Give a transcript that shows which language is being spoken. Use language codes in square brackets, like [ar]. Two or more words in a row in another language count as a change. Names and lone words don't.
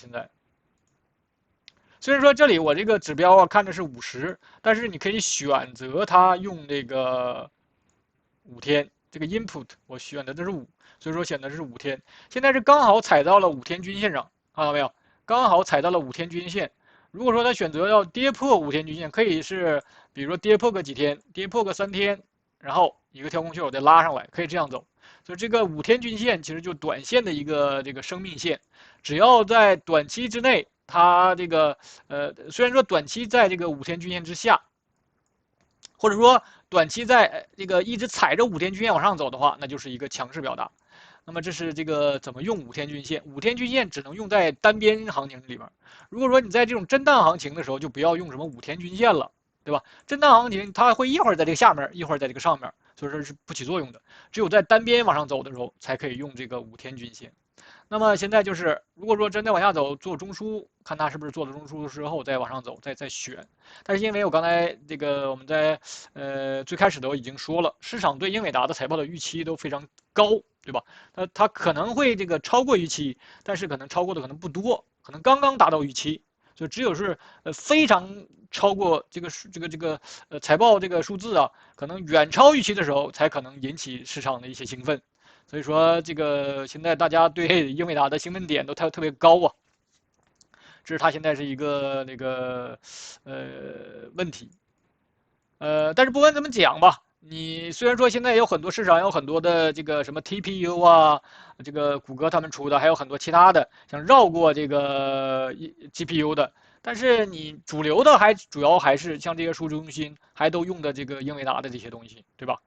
[zh] 現在雖然說這裡我這個指標看的是50，但是你可以選擇它用這個5天，這個 input 我選的是5，所以說選的是5天。現在是剛好踩到了5天均線上，看到沒有？剛好踩到了5天均線。如果說它選擇要跌破5天均線，可以是比如說跌破個幾天，跌破個3天，然後一個跳空缺口再拉上來，可以這樣走。就這個5天均線其實就短線的一個這個生命線，只要在短期之內，它這個雖然說短期在這個5天均線之下，或者說短期在這個一直踩着5天均線往上走的話，那就是一個強勢表達。那麼這是這個怎麼用5天均線？5天均線只能用在單邊行情裡面。如果說你在這種震盪行情的時候，就不要用什麼5天均線了，對吧？震盪行情它會一會兒在這個下面，一會兒在這個上面。所以說是不起作用的，只有在單邊往上走的時候，才可以用這個5天均線。那麼現在就是，如果說真的往下走，做中樞，看它是不是做了中樞之後再往上走，再選。但是因為我剛才這個我們在最開始都已經說了，市場對英偉達的財報的預期都非常高，對吧？它可能會這個超過預期，但是可能超過的可能不多，可能剛剛達到預期。就只有是非常超過這個財報這個數字啊，可能遠超預期的時候，才可能引起市場的一些興奮。所以說這個現在大家對英偉達的興奮點都特別高啊，這是它現在是一個那個問題。但是不管怎麼講吧，你雖然說現在有很多市場有很多的這個什麼 TPU 啊，這個谷歌他們出的，還有很多其他的想繞過這個 GPU 的，但是你主流的主要還是像這些數據中心還都用的這個英偉達的這些東西，對吧？